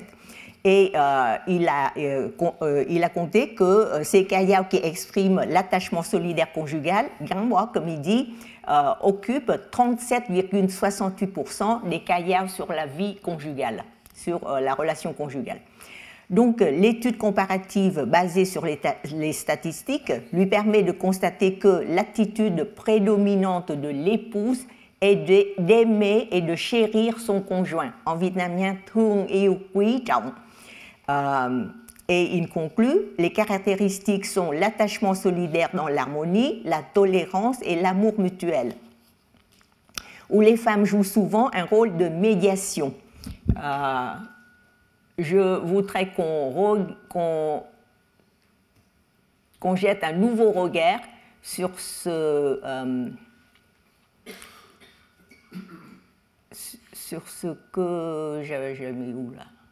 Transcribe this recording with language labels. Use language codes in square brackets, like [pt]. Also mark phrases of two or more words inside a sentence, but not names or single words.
[fr] Et il a compté que ces kayao qui expriment l'attachement solidaire conjugal, Gangwa, comme il dit, occupent 37,68% des kayao sur la vie conjugale, sur la relation conjugale. Donc, l'étude comparative basée sur les statistiques lui permet de constater que l'attitude prédominante de l'épouse est d'aimer et de chérir son conjoint. En vietnamien, [vi] thương yêu quý trọng. [fr] Et il conclut, les caractéristiques sont l'attachement solidaire dans l'harmonie, la tolérance et l'amour mutuel, où les femmes jouent souvent un rôle de médiation. Je voudrais qu'on jette un nouveau regard sur ce que j'avais mis où là.